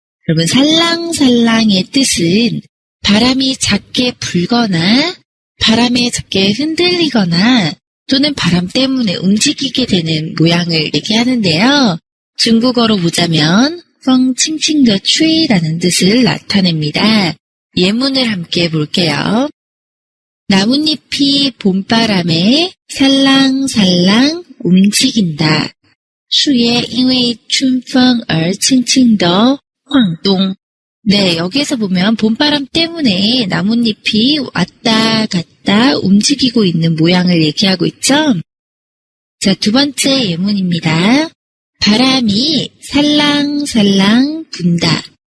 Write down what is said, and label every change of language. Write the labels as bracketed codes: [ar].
[ko] 여러분, 살랑살랑의 뜻은 바람이 작게 불거나 바람에 작게 흔들리거나 또는 바람 때문에 움직이게 되는 모양을 얘기하는데요. 중국어로 보자면 [zh] 风轻轻地吹 [ko] 라는 뜻을 나타냅니다. 예문을 함께 볼게요. 나뭇잎이 봄바람에 살랑살랑 움직인다. [zh] 树叶因为春风而轻轻地晃动. [ko] 네, 여기에서 보면 봄바람 때문에 나뭇잎이 왔다 갔다 움직이고 있는 모양을 얘기하고 있죠. 자, 두 번째 예문입니다. 바람이 살랑살랑 분다.